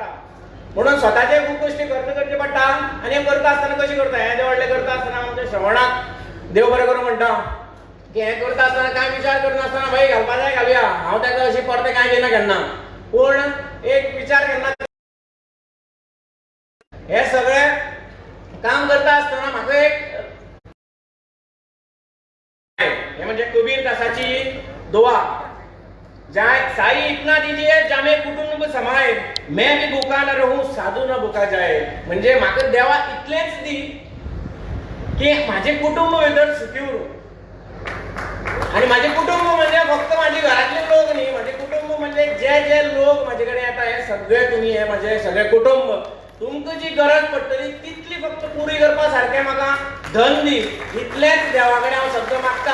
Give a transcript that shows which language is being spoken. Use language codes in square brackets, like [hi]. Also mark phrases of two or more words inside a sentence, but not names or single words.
[kok] म्हणून स्वताचे खूब गोष्टी खर्च करचे पडटा. आनी हें करता आसतना कशें करता, हें जें व्हडलें करता आसतना आमच्या श्रवणाक देव बरें करूं म्हणटा की हें करता आसतना कांय विचार करनासतना भाई घालपा जाय घालुया, हांव ताका अशी परते कांय दिना केन्ना. पूण एक विचार केन्ना हे सगळें काम करता आसतना म्हाका एक हे म्हणजे कबीर दासाची दुआ, [hi] जाय साई इतना दीजिए जामे कुटुंब समाए, मैं भी भूखा न रहूं साधू न भूखा जाए. [kok] म्हणजे म्हाका देवा इतलेंच दी की माझे कुटुंब भितर सुखी उरूं. [mr] आणि माझे कुटुंब म्हणजे फक्त माझे घरातले लोक न्ही, माझे कुटुंब म्हणजे जे जे लोक माझे कडेन येता हे सगळे तुमी हे माझे सगळे कुटुंब. [kok] तुमकां जी गरज पडटली तितली फक्त पुरी करपा सारकें म्हाका धन दी, इतलेंच देवा कडेन हांव शब्द मागतां.